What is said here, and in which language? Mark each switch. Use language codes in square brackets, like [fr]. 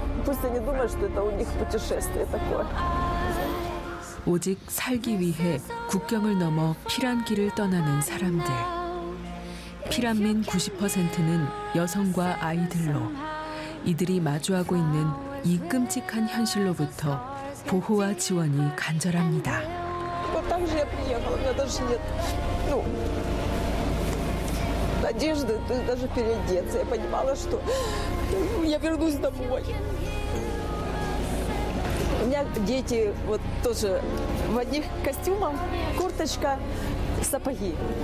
[ru] Пусть они думают, что это у них путешествие такое. [ko] 오직 살기 위해 국경을 넘어 피란길을 떠나는 사람들. 피란민 90%는 여성과 아이들로 이들이 마주하고 있는 이 끔찍한 현실로부터 보호와 지원이 간절합니다. [ru] Вот так же я приехала, у меня даже нет, надежды даже переодеться. Я понимала, что я вернусь домой. У меня дети вот тоже в одних костюмах, курточка, сапоги.